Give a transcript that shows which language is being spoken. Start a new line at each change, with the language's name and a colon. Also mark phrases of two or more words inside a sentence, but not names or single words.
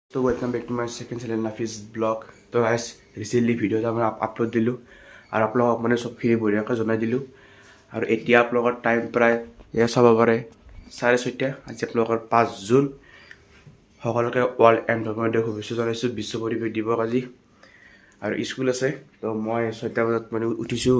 English: so welcome back to my second channel Nafis vlog.
Assamese: तो
English: guys recently
Assamese: ভিডিঅ' এটা মই আপলোড দিলোঁ আৰু আপোনালোকক মানে চব ফ্ৰী বঢ়িয়াকৈ জনাই দিলোঁ। আৰু এতিয়া আপোনালোকৰ টাইম প্ৰায় এয়া চাব পাৰে 6:30। আজি আপোনালোকৰ 5 জুন। সকলোকে
English: World Environment Day
Assamese: শুভেচ্ছা জনাইছোঁ। বিশ্ব পৰিৱেশ দিৱস আজি আৰু স্কুল আছে। তো মই 6টা বজাত মানে উঠিছোঁ।